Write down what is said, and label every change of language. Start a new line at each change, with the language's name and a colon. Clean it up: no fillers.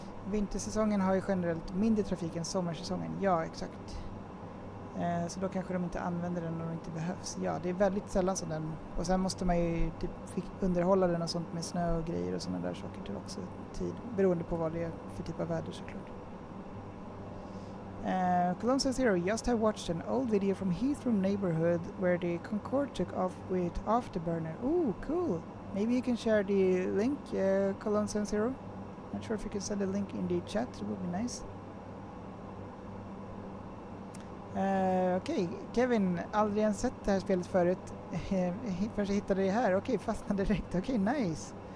Swedish: Vintersäsongen har ju generellt mindre trafik än sommarsäsongen. Ja, exakt. Så då kanske de inte använder den när de inte behövs. Ja, det är väldigt sällan som den. Och sen måste man ju typ underhålla den och sånt med snö och grejer och sådana där saker till också tid. Beroende på vad det är för typ av väder såklart.
English: Cologne Zero, just have watched an old video from Heathrow neighborhood where the Concorde took off with afterburner. Ooh, cool. Maybe you can share the link, Cologne Zero. Not sure if you can send a link in the chat, it would be nice.
Swedish: Okej, Kevin, aldrig ens sett det här spelet förut. Först jag hittade det här. Okej, fastnade direkt. Okej, nice.